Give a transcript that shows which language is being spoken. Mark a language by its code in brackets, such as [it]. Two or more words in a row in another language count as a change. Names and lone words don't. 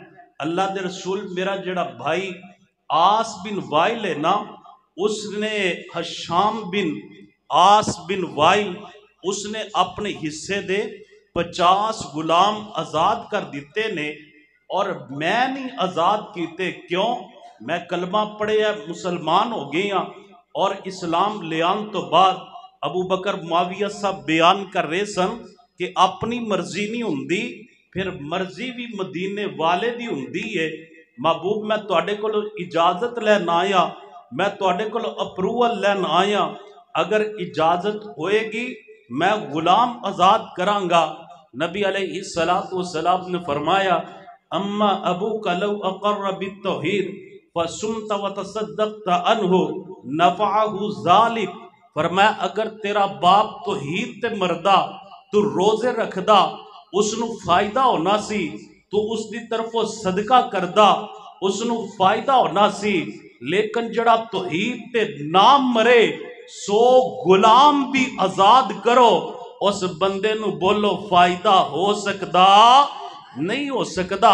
[pa] اللہ دے رسول، میرا جڑا بھائی عاص بن وائل ہے نا، اس نے ہشام بن عاص بن وائل، اس نے اپنے حصے دے 50 غلام آزاد کر دیتے نے، اور میں نہیں آزاد کیتے، کیوں؟ میں کلمہ پڑھے مسلمان ہو گئی ہاں، اور اسلام لے آن تو بعد ابو بکر معاویہ صاحب بیان کر رہے سن کہ اپنی مرضی نہیں ہوندی، پھر مرضی بھی مدینے والے دی ہوندی ہے۔ محبوب، میں تواڈے کولوں اجازت لین آیا، میں تواڈے کولوں اپروول لین آیا، اگر اجازت ہوئے گی میں غلام آزاد کراں گا۔ نبی علیہ السلام نے فرمایا [ar] اما ابوک لو اقر بالتوحید فصمت وتصدقت عنہ نفعہ ذالک، [pa] فرمایا اگر تیرا باپ توحید تے مردا، تو روزے رکھدا، اس نو فائدہ ہونا سی، تو اس دی طرفوں صدقہ کردہ، اس نو فائدہ ہونا سی، لیکن جڑا توحید تے نام مرے 100 غلام بھی آزاد کرو، اس بندے نو بولو فائدہ ہو سکدا نہیں ہو سکدا۔